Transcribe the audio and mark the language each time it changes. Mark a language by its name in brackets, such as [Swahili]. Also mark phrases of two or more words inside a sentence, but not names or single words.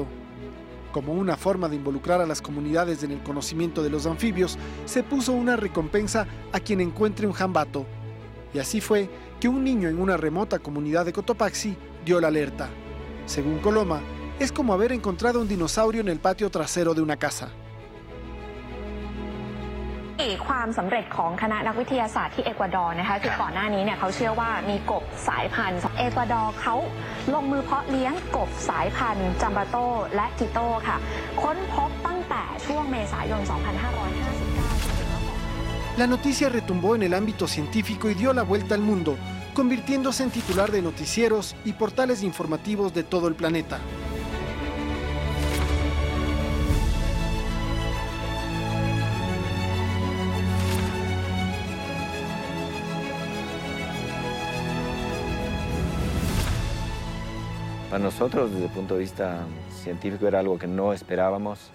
[Spanish] Como una forma de involucrar a las comunidades en el conocimiento de los anfibios, se puso una recompensa a quien encuentre un jambato. Y así fue que un niño en una remota comunidad de Cotopaxi dio la alerta. Según Coloma, es como haber encontrado un dinosaurio en el patio trasero de una casa. [Thai] ความสำเร็จของคณะนักวิทยาศาสตร์ที่เอกวาดอร์นะคะคือก่อนหน้านี้เนี่ยเขาเชื่อว่ามีกบสายพันธุ์เอกวาดอร์เขาลงมือเพาะเลี้ยงกบสายพันธุ์จัมบาโตและกิโตค่ะค้นพบตั้งแต่ช่วงเมษายน 2559 [Spanish] La noticia retumbó en el ámbito científico y dio la vuelta al mundo, convirtiéndose en titular de noticieros y portales informativos de todo el planeta. Para nosotros, desde el punto de vista científico, era algo que no esperábamos.